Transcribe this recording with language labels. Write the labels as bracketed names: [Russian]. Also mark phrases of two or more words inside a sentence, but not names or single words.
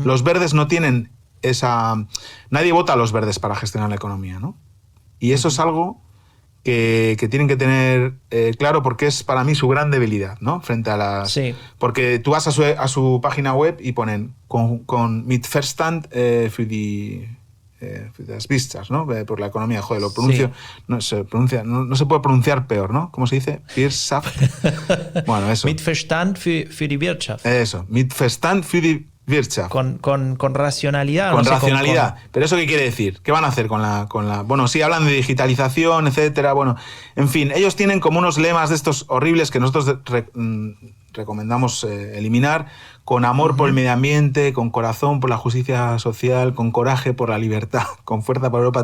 [Spanish] los verdes no tienen nadie vota a los verdes para gestionar la economía, ¿no? Y eso uh-huh. es algo que tienen que tener claro, porque es para mí su gran debilidad, ¿no? Frente a las... Sí. Porque tú vas a su página web y ponen con [German] mit Verstand für die das Wirtschaft, [Spanish] ¿no? Por la economía, joder, lo pronuncio, no se puede pronunciar peor, ¿no? ¿Cómo se dice? Wirtschaft. Bueno, eso. [German] Mit Verstand für die Wirtschaft. [Spanish] Eso, [German] mit Verstand für die Wirtschaft. [Spanish] Con racionalidad. Con racionalidad. ¿Pero eso qué quiere decir? ¿Qué van a hacer con la...? Bueno, sí, hablan de digitalización, etcétera. Bueno, en fin, ellos tienen como unos lemas de estos horribles que nosotros recomendamos eliminar, con amor por el medio ambiente, con corazón por la justicia social, con coraje por la libertad, con fuerza por Europa.